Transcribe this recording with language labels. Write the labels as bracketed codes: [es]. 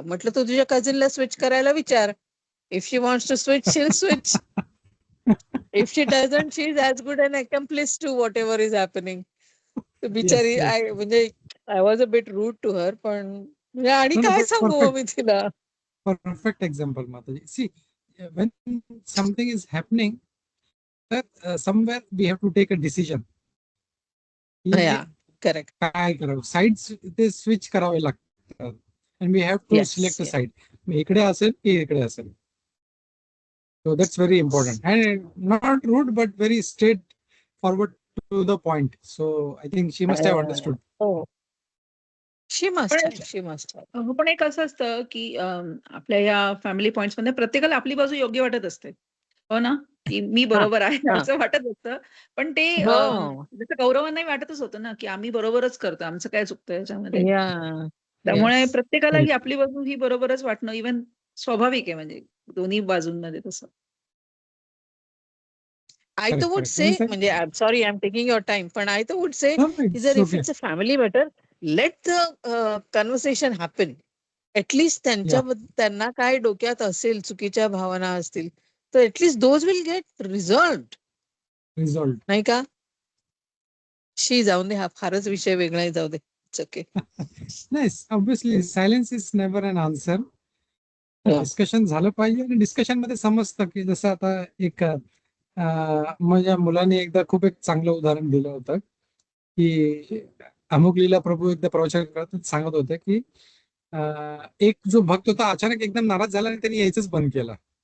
[en] म्हटलं तू तुझ्या कझिनला स्विच करायला विचार. If she wants to switch she will switch. If she doesn't she is as good an accomplice to whatever is happening. [mr] बिचारी म्हणजे [en] I was a bit rude to her. [mr] पण म्हणजे आणि काय सांगू मी तिला. [en] Perfect example, Mataji. See, when something is happening, that somewhere we have to take a decision. Correct. [mr] काय करावं, साइड्स ते स्विच करावे लागतात. [en] and we have to select a side. [mr] इकडे असेल की इकडे असेल. [en] So that's very important and not rude but very straight forward to the point. So I think she must have understood. She must. [mr] पण एक असं असतं की आपल्या या फॅमिली पॉइंट्स मध्ये प्रत्येकाला आपली बाजू योग्य वाटत असते, हो ना, की मी बरोबर आहे असं वाटत असतं. पण ते जसं कौरवांनाही वाटतच होतं ना की आम्ही बरोबरच करतो, आमचं काय चुकतं याच्यामध्ये. त्यामुळे प्रत्येकाला ही आपली बाजू ही बरोबरच वाटणं इव्हन स्वाभाविक आहे, म्हणजे दोन्ही बाजूंमध्ये तसं. [en] I too would say, [mr] म्हणजे [en] I'm sorry I'm taking your time, [mr] पण [en] I too would say [mr] जर [en] if it's a family matter, let the conversation happen. At least [mr] त्यांना काय डोक्यात असेल, चुकीच्या भावना असतील तर [en] at least those will get resolved. [mr] नाही का. शी जाऊन दे, हा फारच विषय वेगळा जाऊ दे. [en] Okay. [mr] नाही, [en] Obviously silence is never an answer. [mr] Discussion झालं पाहिजे आणि डिस्कशन मध्ये समजतं की जसं आता एक माझ्या मुलाने एकदा खूप एक चांगलं उदाहरण दिलं होतं की अमुक लीला प्रभू एकदा प्रवचन करत सांगत होते की एक जो भक्त होता अचानक एकदम नाराज झाला आणि त्यांनी यायचंच बंद केलं.